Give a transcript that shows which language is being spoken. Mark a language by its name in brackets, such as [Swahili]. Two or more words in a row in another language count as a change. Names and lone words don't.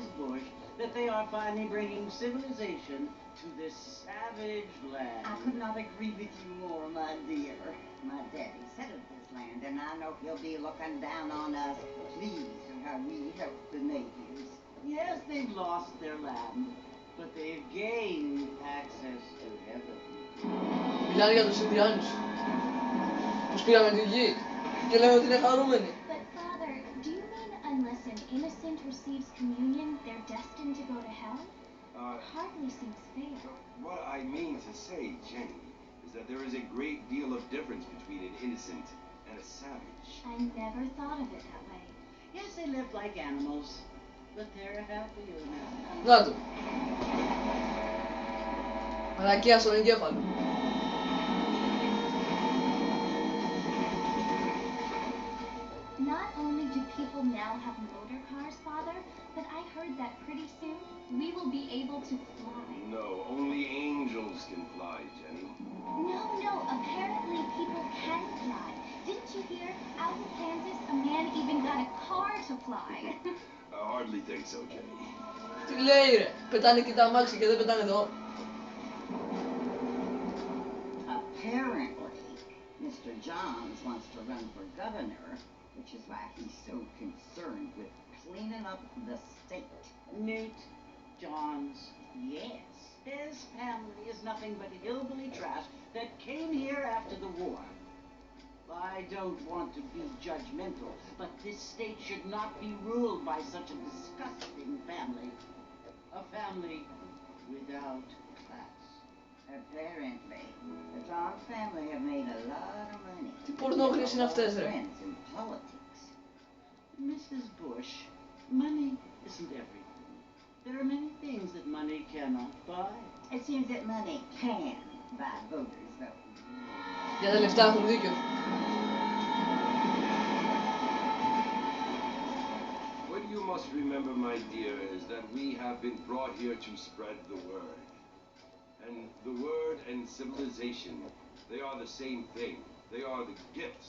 [English] Bush, that they are finally bringing civilization to this savage land. I could not agree with you more, my dear. My daddy settled this land, and I know he'll be looking down on us, pleased at how we help the natives. Yes, they've lost their land, but they've gained access to heaven. [Greek] Μιλάνε για τους Ινδιάνους. Τους πήγαμε τη γη και λένε ότι είναι χαρούμενοι. [English] Unless an innocent receives communion, they're destined to go to hell? Hardly seems fair. What I mean to say, Jenny, is that there is a great deal of difference between an innocent and a savage. I never thought of it that way. Yes, they live like animals, but they're happier now. [Greek] Να το. Μαλακία στον εγκέφαλο. [English] Not only do people now have motor cars, Father, but I heard that pretty soon we will be able to fly. No, only angels can fly, Jenny. No, apparently people can fly. Didn't you hear? Out in Kansas, a man even got a car to fly. I hardly think so, Jenny. [Greek] Τι λέει ρε, πετάνε και τα αμάξι και δεν πετάνε εδώ. [English] Apparently, Mr. Johns wants to run for governor, which is why he's so concerned with cleaning up the state. Nate Johns, yes. His family is nothing but hillbilly trash that came here after the war. I don't want to be judgmental, but this state should not be ruled by such a disgusting family. A family without class. Apparently, the Johns family have made a lot of money. [Greek] Τι πορνόχρες είναι αυτές ρε. [English] Politics. Mrs. Bush, money isn't everything. There are many things that money cannot buy. It seems that money can buy voters, though. [Greek] Για τα λεφτά έχουν δίκιο. [English] What you must remember, my dear, is that we have been brought here to spread the word. And the word and civilization, they are the same thing. They are the gifts.